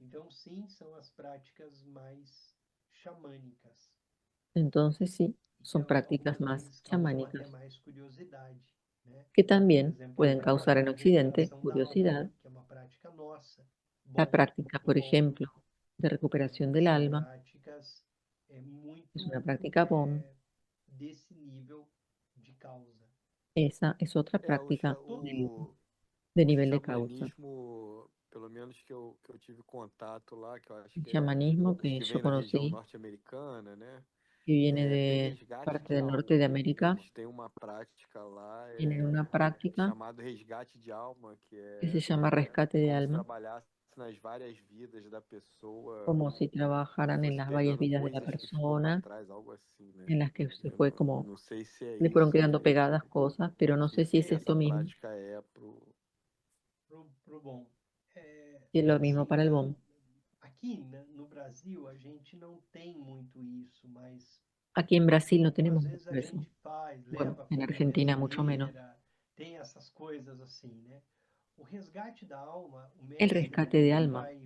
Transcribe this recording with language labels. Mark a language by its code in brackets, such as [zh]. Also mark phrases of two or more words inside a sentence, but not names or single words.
[es] Entonces sí, son prácticas más chamánicas, que también pueden causar en Occidente curiosidad. La práctica, por ejemplo, de recuperación del alma, es una práctica Bon. Esa es otra práctica de nivel de causa. [pt] Pelo menos que eu tive contato lá, que eu acho [es] El que chamanismo que que yo [pt] vem da região [es] conocí, [pt] norte-americana, né? [es] que viene [pt] Tem [es] de [pt] resgate [es] parte [pt] de [es] del norte de [pt] alma. [es] América, [pt] Eles têm uma prática lá [es] tienen una práctica [pt] chamado resgate de alma, [es] que se llama rescate de [pt] como se [es] alma, [pt] trabalhasse nas várias vidas da pessoa [es] como si [pt] e [es] trabajaran en [pt] fosse [es] las varias [pt] pegando [es] vidas de la [pt] coisas que ficou para [es] persona, [pt] trás, algo assim, né? [es] en las que se [pt] Eu [es] fue como, [pt] não sei se é [es] le fueron [pt] isso [es] quedando pegadas cosas, pero no sé si es [pt] que [es] esto [pt] essa [es] mismo, [pt] prática é pro... [es] si es lo mismo para el BOM. Aquí en Brasil no tenemos mucho eso. Bueno, en Argentina mucho menos. El rescate de alma.